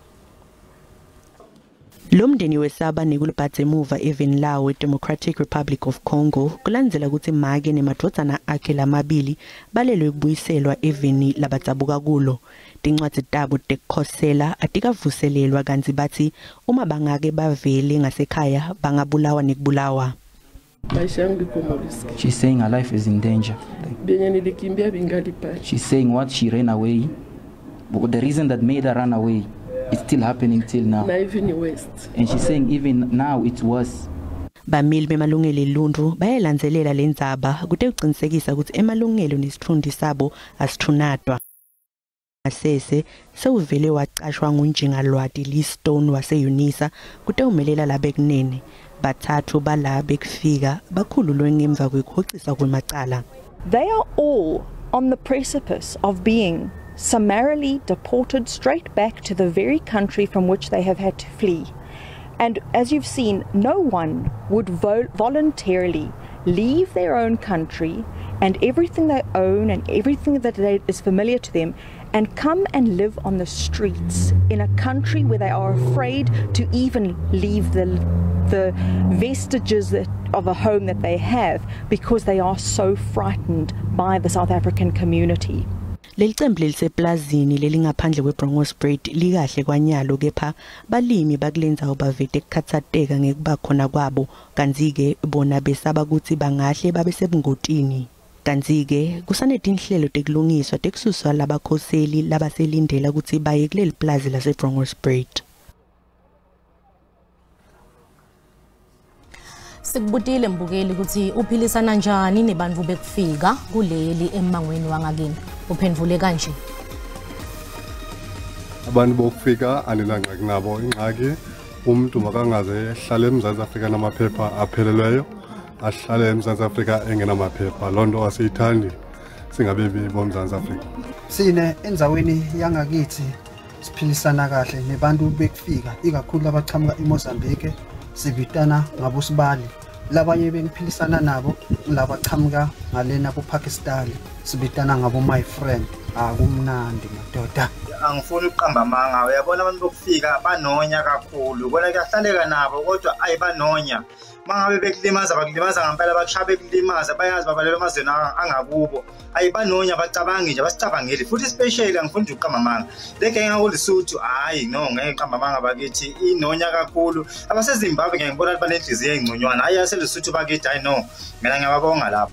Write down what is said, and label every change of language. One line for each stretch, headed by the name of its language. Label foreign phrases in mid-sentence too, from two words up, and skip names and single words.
Swati: Lomndeni wesaba nekulibhathe emuva even lawo eDemocratic Republic of Congo kulandzela ukuthi make nemadvodzana akhe lamabili balelwe kubuyiselwa eveni labatsabuka kulo. Tincwadzi tabo tekukhosela atikavuselelwa kanti bathi uma bangake bavele ngasekhaya bangabulawa nekubulawa.
English: She's saying her life is in danger. She's saying what she ran away. But the reason that made her run away is still happening till now. And she's saying even now it's worse.
Swati: Bamili bemalungelo eluntu bayalandzelela lendzaba kute uqinisekisa ukuthi emalungelo nesithundi sabo asithunatwa. Asese sewuvele wacashwa ngunjingalwati Leastone waseUnisa kute umelela labekunene bathathu balabe kufika bakhululwe ngemva kwekuhoxisa kwemacala.
English: They are all on the precipice of being summarily deported straight back to the very country from which they have had to flee. And as you've seen, no one would voluntarily leave their own country and everything they own and everything that is familiar to them and come and live on the streets in a country where they are afraid to even leave the vestiges of a home that they have because they are so frightened by the South African community.
Swati: Leli cembu liseplazini lelingaphandle kweBronkhorstspruit likahle kwanyalo kepha balimi bakulenzayo bavete ekukhathateka ngekuba khona kwabo kanzi-ke bona besaba ukuthi bangahle babe sebungotini. Kanzi-ke kusanetinhlelo tekulungiswa tekususwa labakhoseli labaselindela ukuthi baye kuleli plazi laseBronkhorstspruit. Sikubutile mbukeli ukuthi uphilisana njani nebantu bekufika kuleli emangweni wangakini. Uphendvule kanje.
Xhosa: Abantu bokufika anilangxaki nabo ingxaki umuntu makangaze ehlale eMzantsi Afrika namaphepha aphelelweyo ahlale eMzantsi Afrika engenamaphepha lonto asiyithandi singabebi boMzantsi Afrika.
Swati: Sine enzaweni yangakithi siphilisana kahle nebantu bekufika ikakhulu abachamuka eMozambique sibitana ngabosibali labanye bengiphilisana nabo laba chamuka ngalena kuPakistan sibitana ngabo
English: my friend
Swati: akumnandi madoda.
Zulu: Angifuni ukuqamba amanga uyabona abantu bokufika banonya kakhulu bona kuyahlaleka nabo kodwa ayibanonya mangabe bekulimaza bakulimaza ngempela bakushaya bekulimaza bayazi babalelo amazweni angakubo ayibanonya bacabangi nje basicabangeli futhi especially angifuni nje ukuqamba amanga leke ngakulisuthu hayi no ngeke ngiqamba amanga bakithi inonya kakhulu abaseZimbabwe ngiyibona banenhliziyo engconywana ayaselisuthu bakithi hayi no mina ngiyababonga lapho.